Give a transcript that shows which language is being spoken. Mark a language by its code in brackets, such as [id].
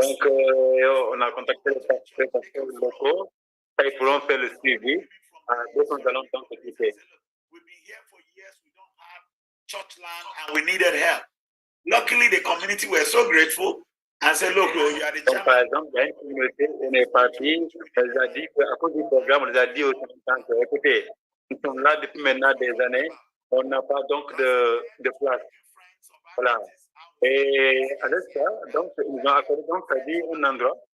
[fr] Donc, on a contacté les pasteurs locaux. Ils pourront faire le suivi. Donc, nous allons donc s'occuper. [en] We've been here for years. We don't have church land and we needed help. Luckily, the community were so grateful and said, look, you are the chairman. [fr] Par exemple, il y a une communauté, on est parti, on les a dit qu'à cause du programme, on les a dit aux habitants, écoutez, nous sommes là depuis maintenant des années, on n'a pas donc de place. Voilà. Et avec ça, donc, ils ont accordé, donc, ça dit un endroit.